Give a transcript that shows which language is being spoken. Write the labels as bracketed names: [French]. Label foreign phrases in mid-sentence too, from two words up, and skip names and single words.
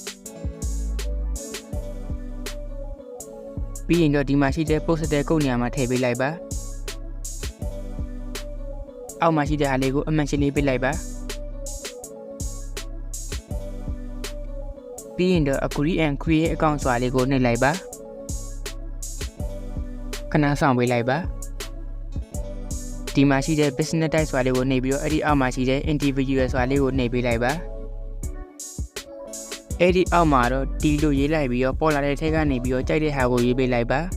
[Burmese] ပြီးရင်တော့ဒီမှာရှိတဲ့ [English] postal code [Burmese] နေရာမှာထည့်ပေးလိုက်ပါအောက်မှာရှိတဲ့ဟာလေးကိုအမှန်ရှင်းလေးပေးလိုက်ပါပြီးရင်တော့ [English] agree and create account [Burmese] ဆိုတာလေးကိုနှိပ်လိုက်ပါခဏဆောင်ပေးလိုက်ပါ ဒီမှာရှိတဲ့ [English] business type [Burmese] ဆိုတာလေးကိုနှိပ်ပြီးတော့အဲ့ဒီအောက်မှာရှိတဲ့ individual ဆိုတာလေးကိုနှိပ်ပေးလိုက်ပါအဲ့ဒီအောက်မှာတော့ဒီလိုရေးလိုက်ပြီးတော့ပေါ်လာတဲ့ထက်ကနေပြီးတော့ကြိုက်တဲ့ဟာကိုရေးပေးလိုက်ပါ